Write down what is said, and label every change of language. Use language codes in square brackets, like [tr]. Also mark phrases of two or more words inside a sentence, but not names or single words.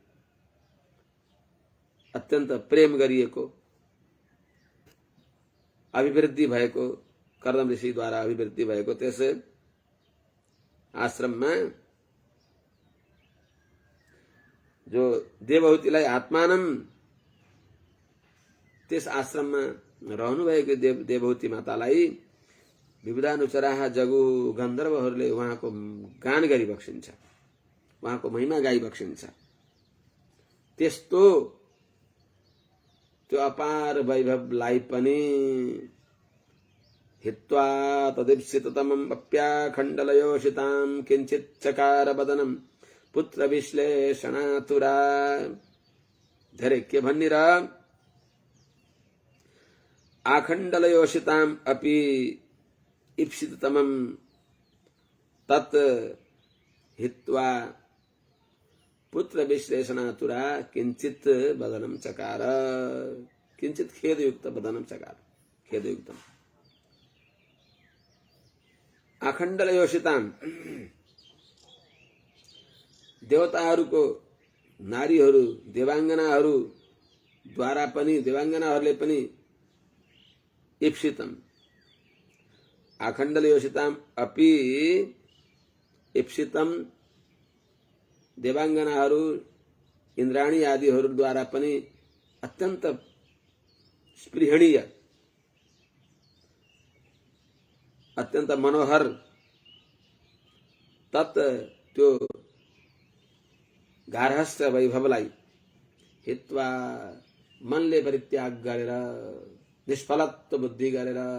[ne] अत्यन्त प्रेम गरिएको, अभिवृद्धि भएको, कर्दम ऋषिद्वारा अभिवृद्धि भएको त्यस आश्रममा जो देवहूतिलाई आत्मानम, त्यस आश्रममा रहनुभएको देवहूति मातालाई [sa] विविधानुचराः जगु, [ne] गन्धर्वहरूले उहाँको गान गरी बक्सिन्छ, उहाँको महिमा गाई बक्सिन्छ। त्यस्तो त्यो अपार वैभवलाई पनि [sa] हित्वा तदीप्सिततमम् अप्याखण्डलयोषिताम् किञ्चित् चकार वदनम् पुत्र विश्लेषणातुरा। [ne] धेरै के भनिर [sa] आखण्डलयोषिताम् अपि ईप्सिततमम् तत् हित्वा पुत्र विश्लेषणातुरा किंचित वदनम चकार, किंचित खेदयुक्त वदनम चकार, खेदयुक्तम। आखण्डलयोषिताम, [ne] देवताहरूको नारीहरू देवांगनाहरू द्वारा पनि, देवांगनाहरूले पनि [sa] ईप्सितम, आखण्डलयोषिताम अपि ईप्सितम, [ne] देवांगनाहरू इंद्राणी आदिहरूद्वारा पनि अत्यन्त स्पृहणीय, अत्यन्त मनोहर तत् त्यो गार्हस्थ्य वैभवलाई हित्वा, मनले परित्याग गरेर, निष्फलत्व बुद्धि गरेर,